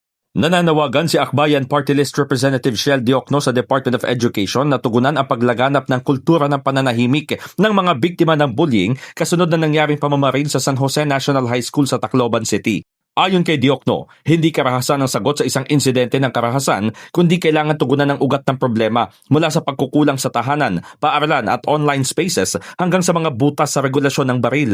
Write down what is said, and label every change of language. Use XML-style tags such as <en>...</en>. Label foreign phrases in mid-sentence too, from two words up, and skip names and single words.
<tl>Nananawagan si Akbayan Party List Representative Shell Diokno sa Department of Education na tugunan ang paglaganap ng kultura ng pananahimik ng mga biktima ng bullying kasunod na nangyaring pamamaril sa San Jose National High School sa Tacloban City. Ayon kay Diokno, hindi karahasan ang sagot sa isang insidente ng karahasan kundi kailangan tugunan ng ugat ng problema mula sa pagkukulang sa tahanan, paaralan at</tl> <en>online spaces</en> <tl>hanggang sa mga butas sa regulasyon ng baril.</tl>